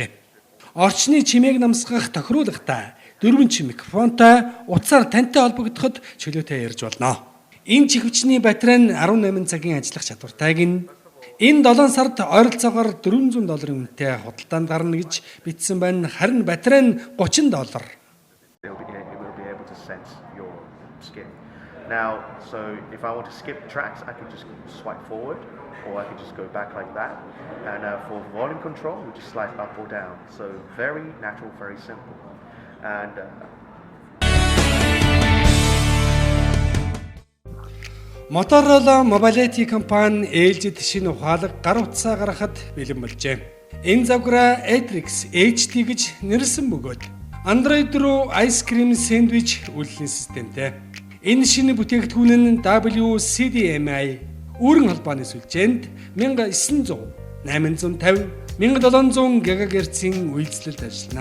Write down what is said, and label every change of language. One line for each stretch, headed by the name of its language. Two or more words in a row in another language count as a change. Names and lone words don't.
Mongolian: Орчны чимээг намсгах тохируулгатай 4 микрофонтой утсаар тантай холбогдоход чөлөөтэй ярьж болно. Энэ чихвчний батарей нь 18 цагийн ажиллах чадвартайг нь энэ 7 сард ойролцоогоор $400 үнэтэй худалдаанд гарна гэж бичсэн байна. Харин батарей нь $30.
English: Now, so if I want to skip tracks, I can just swipe forward, or I can just go back like that. And for volume control, we just slide up or down. So very natural, very simple. And
Mongolian: Motorola Mobility компани ээлжид шинэ ухаалаг гар утсаа гаргахад бэлэн болжээ. Энэ загвараа Atrix HD гэж нэрлсэн бөгөөд Android руу Ice Cream Sandwich үйлдвэрлэлийн системтэй. Энэ шинэ бүтээгдэхүүн нь WCDMI үүрэн холбооны сүлжээнд 1900, 850, 1700 ГГц-ийн үйлчлэлд ажиллана.